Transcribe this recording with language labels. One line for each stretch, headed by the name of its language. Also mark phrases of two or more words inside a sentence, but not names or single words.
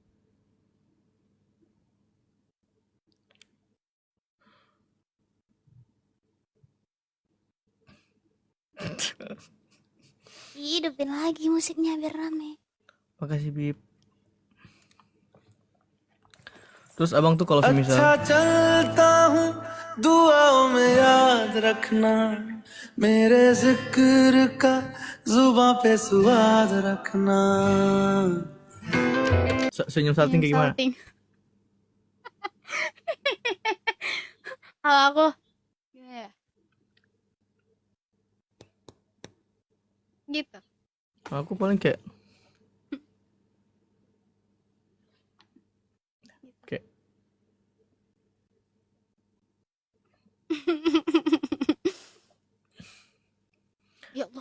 Indonesian: Hidupin lagi musiknya biar rame. Makasih, Bib. Terus abang tuh kalau
Hindi: अच्छा
Indonesian: semisal
Hindi: चलता हूँ दुआओं में याद रखना, मेरे जिक्र का जुबां पे स्वाद रखना।
Indonesian: senyum salting kayak gimana? Salting. Kalau aku gimana ya? Gitu. Aku paling kayak Ya Allah.